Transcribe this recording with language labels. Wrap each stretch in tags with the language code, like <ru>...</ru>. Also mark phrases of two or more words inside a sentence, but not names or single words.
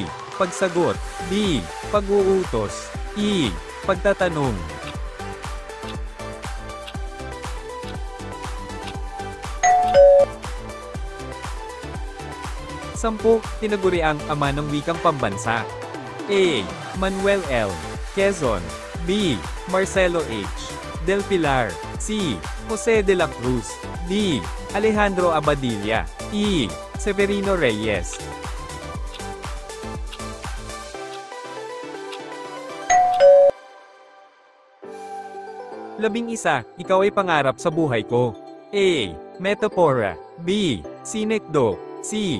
<tl>Pagsagot. D. Pag-uutos. E. Pagtatanong. 10. Tinaguri ang ama ng wikang pambansa. A. Manuel L. Quezon. B. Marcelo H. Del Pilar. C. Jose de la Cruz. D. Alejandro Abadilla. E. Severino Reyes. Labing isa, ikaw ay pangarap sa buhay ko. A. Metapora. B. Sinekdo. C.</tl>